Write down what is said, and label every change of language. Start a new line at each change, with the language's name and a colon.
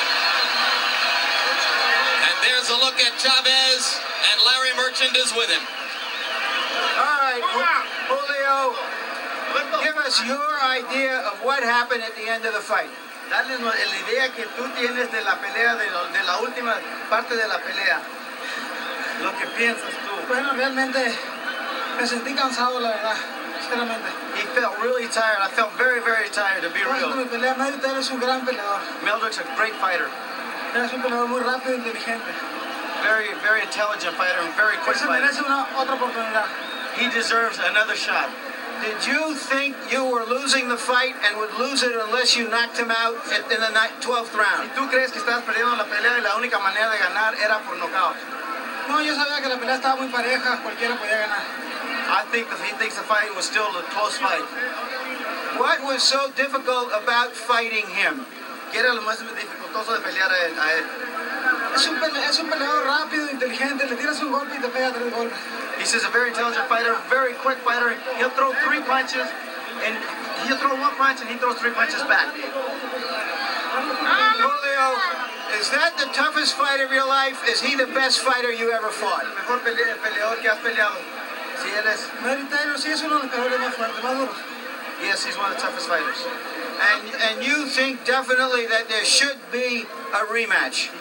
English: And there's a look at Chavez, and Larry Merchant is with him. All right, Julio, give us your idea of what happened at the end of the fight.
Spanish: Darles la idea que tú tienes de la pelea, de la última parte de la pelea. Lo que piensas tú. Bueno, realmente me sentí cansado, la verdad, sinceramente.
English: He felt really tired. I felt very, very tired, to be real.
Spanish: Mi pelea, Meldrick es un gran peleador.
English: Meldrick's a great fighter.
Spanish: Es un peleador muy rápido e inteligente.
English: Very, very intelligent fighter and very quick
Spanish: Se
English: fighter.
Spanish: merece otra oportunidad.
English: He deserves another shot. Did you think you were losing the fight and would lose it unless you knocked him out in the 12th round?
Spanish: ¿Y tú crees que estás perdiendo la pelea y la única manera de ganar era por nocaut? No, yo sabía que la pelea estaba muy pareja, cualquiera podía ganar.
English: I think that he thinks the fight was still a close fight. What was so difficult about fighting him?
Spanish: ¿Qué era lo más dificultoso de pelear a él? Es un peleador rápido, inteligente, le tiras un golpe y te pega 3 golpes.
English: He's just a very intelligent fighter, very quick fighter. He'll throw 3 punches, and he'll throw 1 punch, and he throws 3 punches back. Julio, is that the toughest fight of your life? Is he the best fighter you ever fought?
Spanish: El mejor peleador que has peleado. Sí, él es. Meldrick sí es uno de los peleadores más fuertes, más duros.
English: Yes, he's one of the toughest fighters. And you think definitely that there should be a rematch?